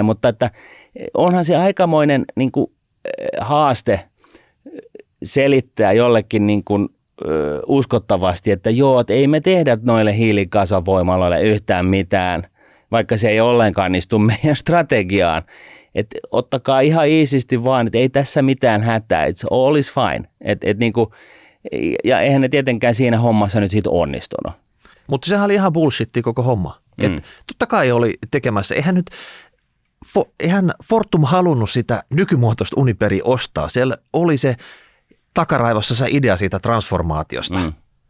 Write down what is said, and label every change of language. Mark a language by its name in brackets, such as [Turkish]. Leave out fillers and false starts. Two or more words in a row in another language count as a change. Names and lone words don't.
[Finnish] Mutta että onhan se aikamoinen niin kuin haaste selittää jollekin niin kuin, uskottavasti, että joo, että ei me tehdä noille hiilikasavoimaloille yhtään mitään, vaikka se ei ollenkaan istu meidän strategiaan. Että ottakaa ihan iisisti vaan, että ei tässä mitään hätää, [English] it's all is fine. [Finnish] Niin kuin, ja eihän ne tietenkään siinä hommassa nyt siitä onnistunut. Mutta sehän oli ihan bullshittia koko homma. Totta kai oli tekemässä, eihän Fortum halunnut sitä nykymuotoista Uniperia ostaa. Siellä oli se takaraivossa se idea siitä transformaatiosta.